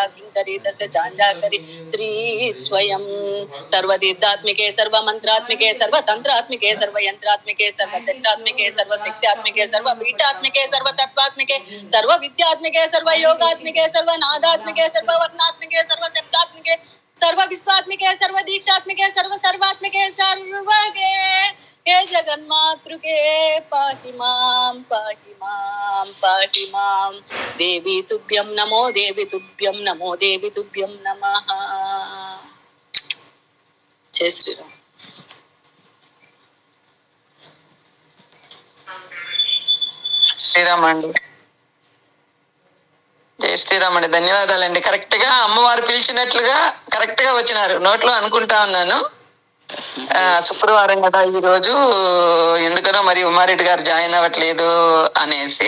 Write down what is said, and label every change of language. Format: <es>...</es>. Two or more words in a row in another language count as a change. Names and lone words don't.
<sa>किङ्करी तस्य चाञ्जाकरी श्री स्वयं सर्वतीर्थात्मिके सर्वमन्त्रात्मिके सर्वतन्त्रात्मिके सर्वयन्त्रात्मिके सर्वचक्रात्मिके सर्वशक्त्यात्मिके सर्वपीठात्मिके सर्वतत्त्वात्मिके सर्वविद्यात्मिके सर्वयोगात्मिके सर्वनादात्मिके सर्ववर्णात्मिके सर्वशब्दात्मिके सर्वविश्वात्मिके सर्वदीक्षात्मिके सर्वसर्वात्मिके सर्वगे हे जगन्मातृके पाहि मां देवी तुभ्यं नमो देवी तुभ्यं नमो देवी तुभ्यं नमः।</sa> <hi>जय श्री राम।</hi> <te>శ్రీరామ్ అండి, జై శ్రీరామ్ అండి. ధన్యవాదాలండి. కరెక్ట్ గా అమ్మవారు పిలిచినట్లుగా కరెక్ట్ గా వచ్చినారు. నోట్లో అనుకుంటా ఉన్నాను. శుక్రవారం కదా ఈ రోజు, ఎందుకనో మరి ఉమారెడ్డి గారు జాయిన్ అవ్వట్లేదు అనేసి</te>